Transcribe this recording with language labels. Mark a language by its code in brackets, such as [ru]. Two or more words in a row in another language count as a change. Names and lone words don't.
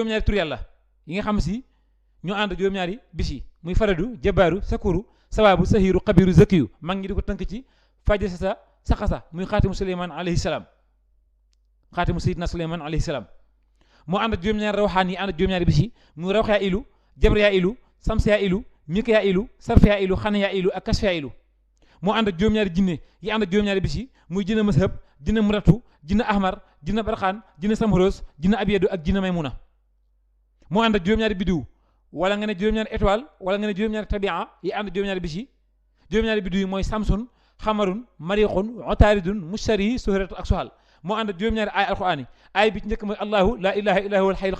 [wo] juróom-ñaari tur yàlla yi nga xam si ñoo ànd ak juróom-ñaari bis yi muy faradu jabaaru sakuru sawaabu sahiru xabiru zakiyu mag ñi di ko tënk ci faje sa saxasa muy xaatimu suleyman [ar] عليه السلام خاتم سيدنا سليمان عليه السلام [wo] moo ànd ak juróom-ñaari rawxaan yi ànd ak juróom-ñaari bis yi muy rawxyaa ilu jabriyaa ilu samsiyaa ilu mikayaa ilu sarfiyaa ilu xanayaa ilu ak kasfiyaa ilu moo ànd ak juróom-ñaari jinne yi ànd ak juróom-ñaari bis yi muy jinne mashab jinne muratu jinne ahmar jinne barxaan jinne samhoros jinne abiyadu ak jinne maymuna moo ànd ak juróom-ñaari biddiw wala nga ne juróom-ñaari étoile wala nga ne juróom-ñaari tabia yi ànd ak juróom-ñaari bis yi juróom-ñaari biddiw yi mooy [ar] شمس قمر مريخ عطارد مشتري زهرة [wo] ak soxal moo ànd ak juróom-ñaari aay alquraan yi aay bi ci njëkk mooy [ar] الله لا إله إلا هو الحي